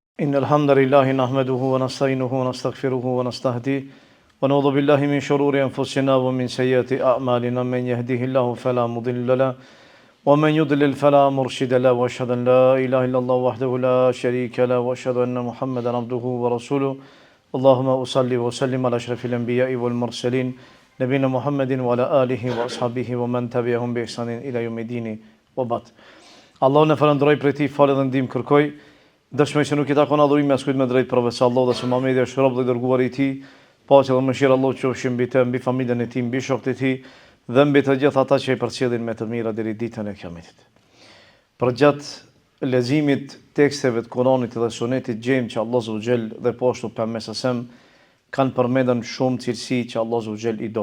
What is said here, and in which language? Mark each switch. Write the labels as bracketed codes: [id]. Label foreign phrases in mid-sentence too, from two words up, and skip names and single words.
[ar] إن الحمد لله نحمده ونستعينه ونستغفره ونستهديه ونعوذ بالله من شرور أنفسنا ومن سيئات أعمالنا من يهده الله فلا مضل له ومن يضلل فلا مرشد له وأشهد أن لا إله إلا الله وحده لا شريك له وأشهد أن محمدا عبده ورسوله اللهم أصلي وسلم على أشرف الأنبياء والمرسلين نبينا محمد وعلى آله وأصحابه ومن تبعهم بإحسان إلى يوم الدين وبعد. [sq] Allah në falënderoj për ti, falë dhe ndihmë kërkoj. Dëshmoj se nuk i takon adhurimi as kujt më drejt përveç Allahut dhe se Muhamedi është rob dhe dërguari i tij. Paqja dhe mëshira e Allahut qofshin mbi të, mbi familjen e tij, mbi shokët e tij dhe mbi të gjithë ata që i përcjellin me të mira deri ditën e Kiametit. Përgjatë leximit teksteve të Kuranit dhe Sunetit gjejmë që Allah [ar] عز وجل [sq] dhe poshtu pejgamberi sa kanë përmendur shumë cilësi që Allah [ar] عز وجل [sq] i do.